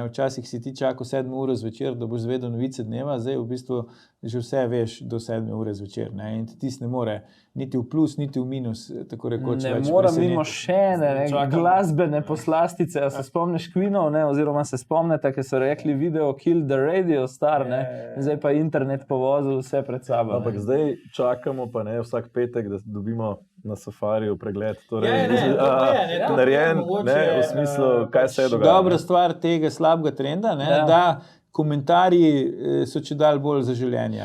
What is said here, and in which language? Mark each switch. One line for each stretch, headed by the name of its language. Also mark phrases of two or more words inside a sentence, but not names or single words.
Slovenian: Včasih si ti čakal 7 ure zvečer, da boš zvedel novice dneva, zdaj v bistvu že vse veš do 7 ure zvečer. Ne. In ti ne more niti v plus, niti v minus, tako rekoč. Ne mora mimo še glasbene poslastice. A se spomniš Queenov, ne? Oziroma se spomnite, ker so rekli video kill the radio star, ne? Zdaj pa internet povozil vse pred sabo. Ampak zdaj čakamo pa ne vsak petek, da dobimo na safariju pregled. Torej, narejen, ne, v smislu, kaj se je dogajalo. Dobra stvar tega slabega trenda, ne, da komentarji so čedalje bolj zaželeni.